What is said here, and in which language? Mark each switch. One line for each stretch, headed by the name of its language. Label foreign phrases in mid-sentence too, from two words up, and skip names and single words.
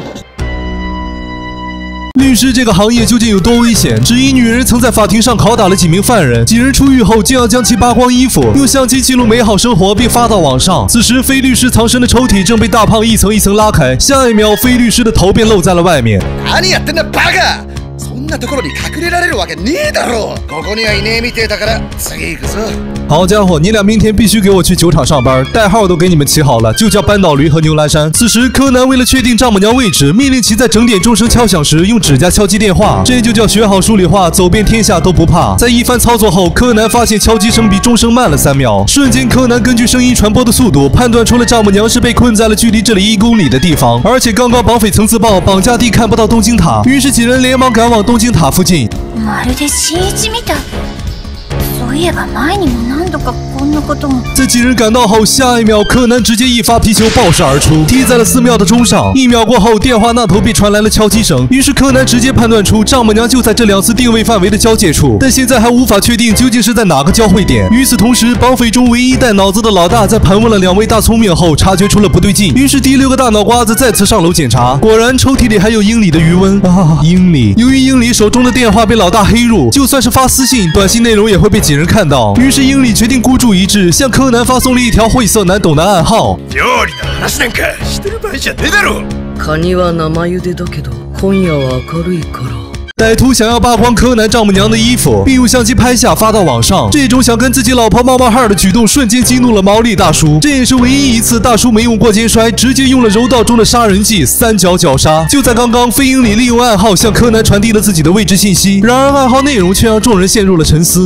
Chinese: 律师这个行业究竟有多危险？只因女人曾在法庭上拷打了几名犯人，几人出狱后竟要将其扒光衣服，用相机记录美好生活并发到网上。此时非律师藏身的抽屉正被大胖一层一层拉开，下一秒非律师的头便露在了外面。
Japanese: 何やってんだバカ！そんなところに隠れられるわけねえだろ！ここにはいねえみてえだから次行くぞ。
Chinese: 好家伙，你俩明天必须给我去酒厂上班，代号都给你们起好了，就叫扳倒驴和牛栏山。此时，柯南为了确定丈母娘位置，命令其在整点钟声敲响时用指甲敲击电话，这就叫学好数理化，走遍天下都不怕。在一番操作后，柯南发现敲击声比钟声慢了3秒，瞬间柯南根据声音传播的速度，判断出了丈母娘是被困在了距离这里1公里的地方，而且刚刚绑匪曾自曝绑架地看不到东京塔，于是几人连忙赶往东京塔附近。
Japanese: まるで新一みたい。そういえば前にも何度かこんなことも。
Chinese: 在几人赶到后，下一秒柯南直接一发皮球爆射而出，踢在了寺庙的钟上。1秒过后，电话那头便传来了敲击声，于是柯南直接判断出丈母娘就在这2次定位范围的交界处，但现在还无法确定究竟是在哪个交汇点。与此同时，绑匪中唯一带脑子的老大在盘问了2位大聪明后，察觉出了不对劲，于是第6个大脑瓜子再次上楼检查，果然抽屉里还有英里的余温啊！英里，由于英里手中的电话被老大黑入，就算是发私信，短信内容也会被几人看到。于是英里决定孤注一掷，向柯南发送了一条晦涩难懂的暗号。
Japanese: 料理の話なんかしてる場合じゃねえだろ。カニは生茹でだけど、今夜は明るいから。
Chinese: 歹徒想要扒光柯南丈母娘的衣服，并用相机拍下发到网上。这种想跟自己老婆冒冒汗的举动，瞬间激怒了毛利大叔。这也是唯一一次大叔没用过肩摔，直接用了柔道中的杀人技3角绞杀。就在刚刚，飞鹰里利用暗号向柯南传递了自己的位置信息，然而暗号内容却让众人陷入了沉思。